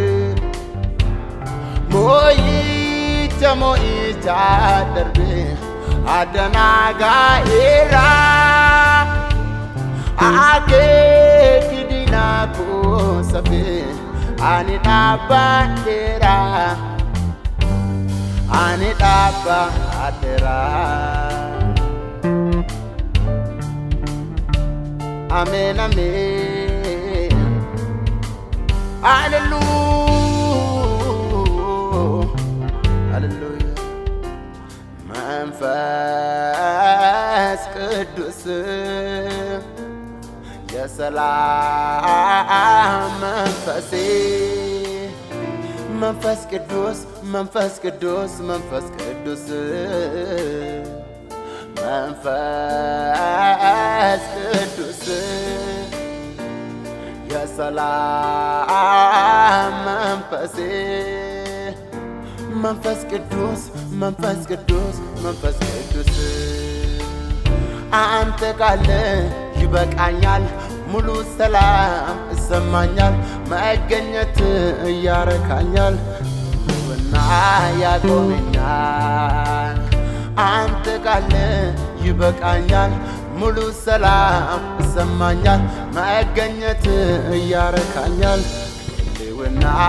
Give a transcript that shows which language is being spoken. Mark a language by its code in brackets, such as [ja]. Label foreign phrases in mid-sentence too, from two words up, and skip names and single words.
[om] mo'icha darbe adanaa gaa'eera akeeki diinaa koo safee ani dhaabbadheera ani dhaabbadheera Amen, amen. Hallelujah. [am] ሃሌሉያ። መንፈስ ቅዱስ ያ ሰላም መንፈሴ መንፈስ ቅዱስ መንፈስ ቅዱስ መንፈስ ቅዱስ መንፈስ ቅዱስ ያ ሰላም መንፈሴ መንፈስ ቅዱስ መንፈስ ቅዱስ መንፈስ ቅዱስ አንተ ካለ ይበቃኛል ሙሉ ሰላም ይሰማኛል መገኘት ያረካኛል እና ያቆመኛል አንተ ካለ ይበቃኛል ሙሉ ሰላም ይሰማኛል መገኘት ያረካኛል እና